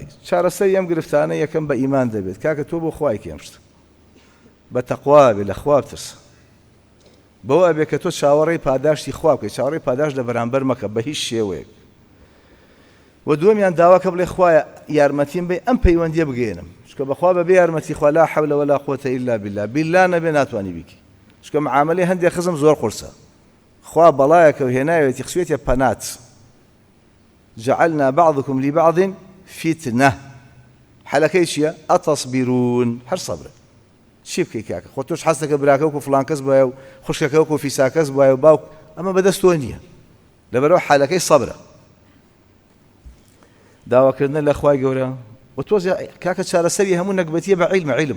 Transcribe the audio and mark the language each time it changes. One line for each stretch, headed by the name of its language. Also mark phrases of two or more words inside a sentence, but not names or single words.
Central Kurdish: چارەسەری ئەم گرفتانە یەکەم بە ئیمان دەبێت کاکە تۆ بۆ خوای کێم شت بە تەقوا بێ لە خوا بترسە، بەوە ئەبێ کە تۆ چاوەڕێی پاداشتی خوا بکەی، چاوەڕێی پاداش لە بەرامبەر مەکە بە هیچ شێوەیەک. و دووەمیان داوا کە بڵێ خوایە یارمەتیم بێ ئەم پەیوەندیە بگەێنم، چونکە بەخوا بەبێ یارمەتی خوا
Arabic: لا حەول ولا قووەتە ئیلا بالله،
Central Kurdish: بیللا نەبێ ناتوانی بیکی، چونکە معاملەی هەندێک خزم زۆر قورسە، خوا بەڵایەکە و هێناوێتی خسوێتە پەنات.
Arabic: جعلنا بعضكم لبعض فتنة.
Central Kurdish: حەلەکەی چییە؟ ئەتەصبیرون، هەر سەبرە. چی بکەی کاکە؟ خۆ تۆش حەستەکە براکە وەکو فڵان کەس بایە و خوشکەکە وەکو فیسا کەس بایە و باوک، ئەمە بەدەست تۆ نییە، لەبەرەوە حەلەکەی سەبرە. داواکردنە لە خوای گەورە و تۆزێ کاکە چارەسەری هەموو نەکبەتیە بە عیلمە عیلم.